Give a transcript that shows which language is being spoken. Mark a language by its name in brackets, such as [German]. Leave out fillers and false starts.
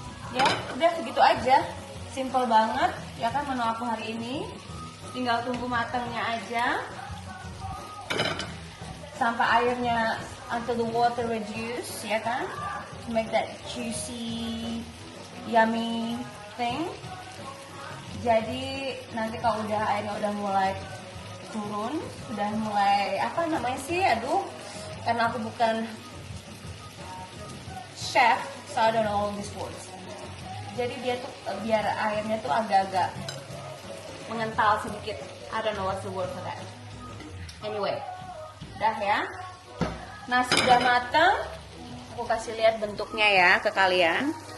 [Indonesian] Ya, udah segitu aja. Simple banget, ya kan menu aku hari ini. Tinggal tunggu matangnya aja. Sampai airnya [English] until the water reduce, [Indonesian] ya kan? [English] To make that juicy, yummy thing. [Indonesian] Jadi nanti kalau udah airnya udah mulai turun, udah mulai apa namanya sih? Aduh, karena aku bukan chef, [English] so I don't know all these words. [Indonesian] Jadi dia tuh biar airnya tuh agak-agak mengental sedikit. [English] I don't know what's the word for that. [Indonesian] Anyway, udah ya. Nasi udah matang. Aku kasih lihat bentuknya ya ke kalian.